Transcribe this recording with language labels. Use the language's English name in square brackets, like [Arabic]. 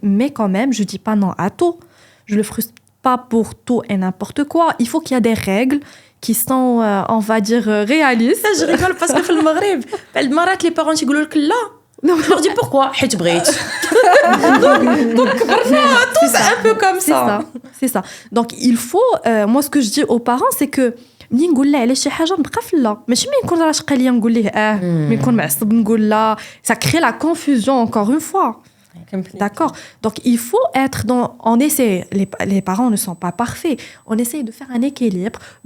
[French] Mais quand même, je ne dis pas non à tout. Je ne le frustre pas pour tout et n'importe quoi. Il faut qu'il y ait des règles qui sont, on va dire, réalistes. Je rigole parce que dans le Maghreb, les parents ils disent que là. Je leur dis pourquoi. [Arabic] حيت بغيت. [French] Donc tout c'est un peu comme ça. C'est ça. Donc il faut, moi ce que je dis aux parents, c'est que [Arabic] ملي نقول له على شي حاجه نبقى في لا ماشي ملي نكون راشقه ليا نقول ليه ملي نكون معصب نقول لا. [French] Ça crée la confusion encore une fois. D'accord. Donc, il faut être dans... On essaie... Les parents ne sont pas parfaits. On essaie de faire un équilibre.